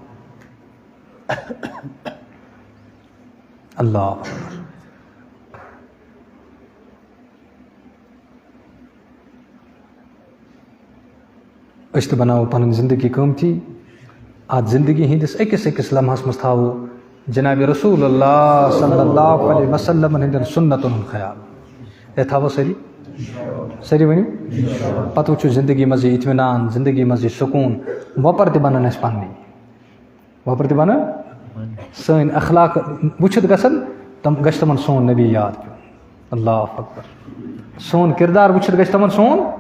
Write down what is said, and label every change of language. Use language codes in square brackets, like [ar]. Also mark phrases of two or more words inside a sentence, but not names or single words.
[ks] اللہ أسۍ تہِ بناوو پنٕنۍ زندگی قۭمتی اتھ زندگی ہٕنٛدِس أکِس أکِس لمحس منٛز تھاوو جناب رسول اللہ [ar] صلی اللہ علیہ وسلم [ks] ہٕنٛدٮ۪ن سُنتن ہُنٛد خیال اے تھاوو سٲری سٲری ؤنِو پتہٕ وٕچھو زندگی منٛز یہِ اطمینان زندگی منٛز یہِ سکوٗن وۄپر تہِ بنن اَسہِ پننی وۄپر تہِ بنن سٲنۍ اخلاق وٕچھِتھ گژھن تِم گژھِ تِمن سون نبی یاد پیوٚن [ar] اللہ اکبر [ks] سون کردار وٕچھِتھ گژھِ تِمن سون